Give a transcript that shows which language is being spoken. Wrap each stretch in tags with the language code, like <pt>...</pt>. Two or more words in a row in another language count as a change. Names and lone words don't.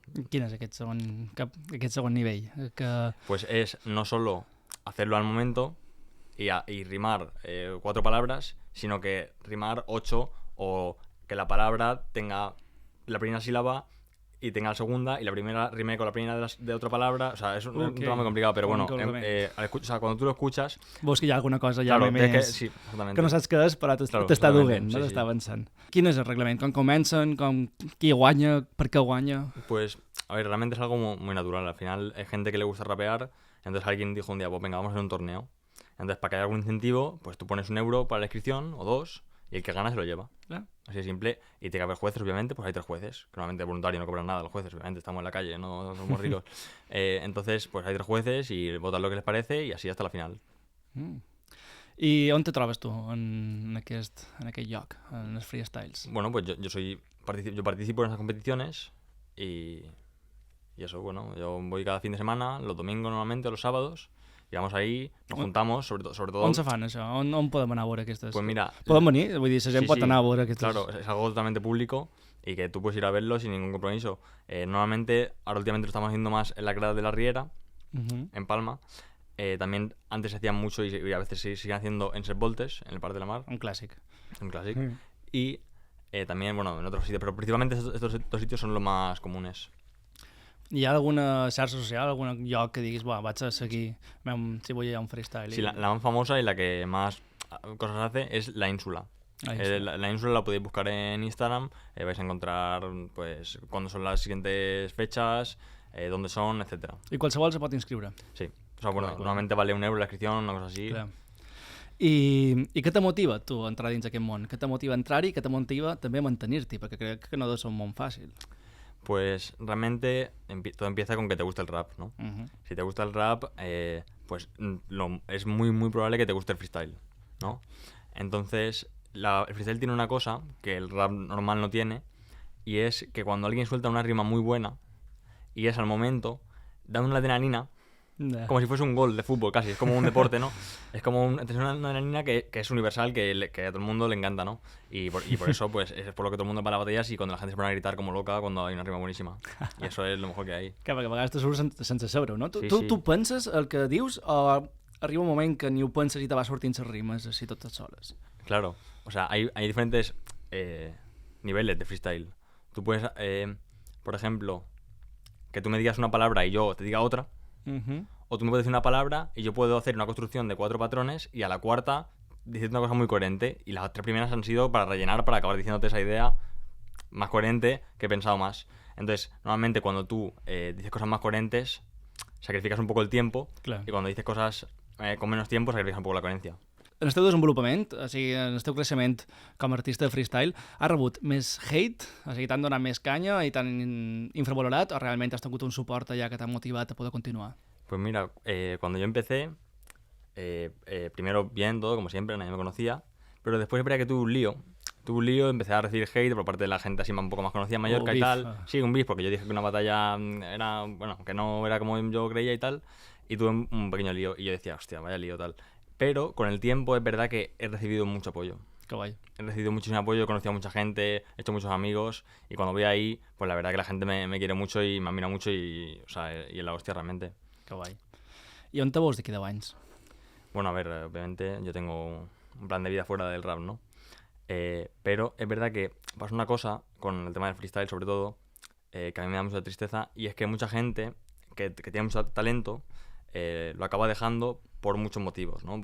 <ca>Quin és aquest segon nivell?</ca> <es>Pues es no solo hacerlo al momento y rimar 4 palabras, sino que rimar 8 o que la palabra tenga la primera sílaba y tenga la segunda y la primera rime con la primera de otra palabra. O sea, es un tema muy complicado, pero bueno, o sea, cuando tú lo escuchas...</es> <ca>Veus que hi ha alguna cosa ja</ca> <es>claro,</es> <ca>més...</ca> <es>sí, exactamente.</es> <ca>Que no saps què és, però t'està duent, no? T'està avançant. Quin és el reglament? Com comencen? Qui guanya? Per què guanya?</ca> <es>Pues, a ver, realmente es algo muy natural. Al final hay gente que le gusta rapear, entonces alguien dijo un día, pues venga, vamos a hacer un torneo. Entonces, para que haya algún incentivo, pues tú pones 1 euro para la inscripción, o 2, y el que gana se lo lleva.</es> <ca>Clar.</ca> <es>Así de simple. Y tiene que haber jueces, obviamente, pues hay 3 jueces, que normalmente voluntario no cobran nada los jueces, obviamente estamos en la calle, no somos ricos. Entonces, pues hay 3 jueces y votan lo que les parece y así hasta la final.</es> <ca>I on te trobes tu en aquest lloc, en els freestyles?</ca> <es>Bueno, pues yo participo en esas competiciones y eso, bueno, yo voy cada fin de semana, los domingos normalmente, los sábados, y vamos ahí, nos juntamos, sobre todo...</es> <ca>On se fan això? On podem anar a veure aquestes?</ca> <es>Pues mira...</es> <ca>Podem venir? Vull dir, la gent</ca> <es>Sí,</es> <ca>pot</ca> <es>sí,</es> <ca>anar a veure aquestes...</ca> <es>Claro, es algo totalmente público y que tú puedes ir a verlo sin ningún compromiso. Normalmente, ahora últimamente lo estamos haciendo más en la grada de la Riera, en Palma. También antes se hacían mucho y a veces se siguen haciendo en Set Voltes, en el Parc de la Mar.</es> <ca>Un clàssic.</ca> <es>Un clásico. Y también, bueno, en otros sitios, pero principalmente estos 2 sitios son los más comunes.</es> <ca>Hi ha alguna xarxa social, algun lloc que diguis, vaig a seguir si vull ir a un freestyle?</ca> <es>Sí, la más famosa y la que más cosas hace es La Ínsula. La Ínsula la podéis buscar en Instagram, vais a encontrar pues cuándo son las siguientes fechas, dónde son, etcétera.</es> <ca>I qualsevol se pot inscriure?</ca> <es>Sí, o sea, bueno, normalmente vale €1 la inscripción, una cosa así.</es> <ca>Clar. I què te motiva, tu, a entrar dins aquest món? Què te motiva a entrar-hi i què te motiva també a mantenir-t'hi? Perquè crec que no deu ser un món fàcil.</ca> <es>Pues realmente todo empieza con que te guste el rap, ¿no? Si te gusta el rap, pues es muy, muy probable que te guste el freestyle, ¿no? Entonces, el freestyle tiene una cosa que el rap normal no tiene, y es que cuando alguien suelta una rima muy buena, y es al momento, da una adrenalina, como si fuese un gol de fútbol casi, es como un deporte, ¿no? Es como una adrenalina que es universal, que a todo el mundo le encanta, ¿no? Y por eso, pues, es por lo que todo el mundo va a las batallas y cuando la gente se pone a gritar como loca cuando hay una rima buenísima. Y eso es lo mejor que hay.</es> <ca>Que perquè a vegades te surt sense saber-ho, no?</ca> <es>Sí,</es> <ca>Tu</ca> <es>sí.</es> <ca>penses el que dius o arriba un moment que ni ho penses i te va sortint les rimes així totes soles?</ca> <es>Claro, o sea, hay diferentes niveles de freestyle. Tú puedes, por ejemplo, que tú me digas una palabra y yo te diga otra, o tú me puedes decir una palabra y yo puedo hacer una construcción de 4 patrones y a la cuarta decirte una cosa muy coherente, y las 3 primeras han sido para rellenar, para acabar diciéndote esa idea más coherente que he pensado más. Entonces, normalmente cuando tú dices cosas más coherentes, sacrificas un poco el tiempo,</es> <ca>Clar.</ca> <es>y cuando dices cosas con menos tiempo, sacrificas un poco la coherencia.</es> <ca>En el teu desenvolupament, o sigui, en el teu creixement com a artista de freestyle, has rebut més hate? O sigui, t'han donat més canya i t'han infravalorat o realment has tingut un suport allà que t'ha motivat a poder continuar?</ca> <es>Pues mira, cuando yo empecé, primero bien todo, como siempre, nadie me conocía, pero después es verdad que tuve un lío, empecé a recibir hate por parte de la gente así un poco más conocida en Mallorca y tal. Sí, un beef, porque yo dije que una batalla era, bueno, que no era como yo creía y tal, y tuve un pequeño lío, y yo decía, hostia, vaya lío tal. Pero con el tiempo es verdad que he recibido mucho apoyo.</es> <ca>Que guai.</ca> <es>He recibido muchísimo apoyo, he conocido a mucha gente, he hecho muchos amigos, y cuando voy ahí, pues la verdad que la gente me quiere mucho y me admira mucho, y, o sea, y es la hostia realmente.</es> <ca>Que guai. I on te veus d'aquí 10 anys?</ca> <es>Bueno, a ver, obviamente yo tengo un plan de vida fuera del rap, ¿no? Pero es verdad que pasa una cosa con el tema del freestyle, sobre todo, que a mí me da mucha tristeza, y es que mucha gente que tiene mucho talento lo acaba dejando por muchos motivos, ¿no?</es>